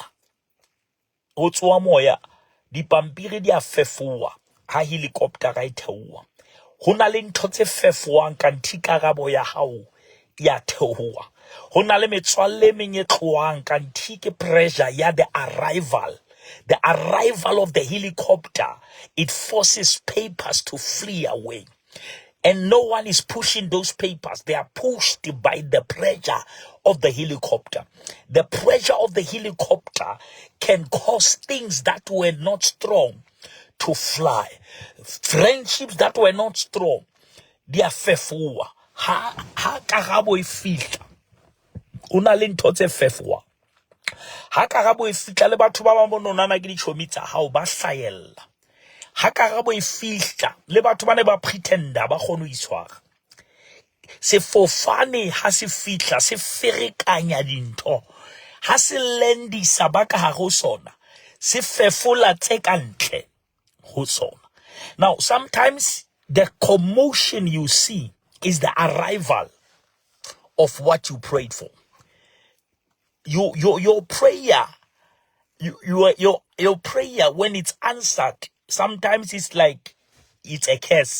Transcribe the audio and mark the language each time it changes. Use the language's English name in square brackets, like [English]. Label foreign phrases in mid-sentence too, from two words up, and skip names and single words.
[Southern Sotho] Ho tsoa moya dipampiri di a fefowa ha helicopter ga e theowa. Ho na le ntho tse fefoang kanthi karabo ya hao ya theowa. Ho na le metswalle menyetloang kanthi ke pressure ya [English] the arrival. The arrival of the helicopter, it forces papers to flee away. And no one is pushing those papers. They are pushed by the pressure of the helicopter. The pressure of the helicopter can cause things that were not strong to fly. Friendships that were not strong, they are fefuwa. [Southern Sotho] Ha karabo e fihla. Una le ntho tse fefuwa. Ha karabo e fihla le batho ba bang bononana ke dichomi tsa hao ba hlahella. Ha karabo e fihla le batho ba ne ba pretenda ba kgone ho itshwara. Sefofane ha se fihla se ferekanya dintho. Ha se lendisa ba ka hare ho sona. Se fefola tse ka ntle ho sona. [English] Now, sometimes the commotion you see is the arrival of what you prayed for. Your prayer, your prayer, when it's answered, sometimes it's like it's a curse.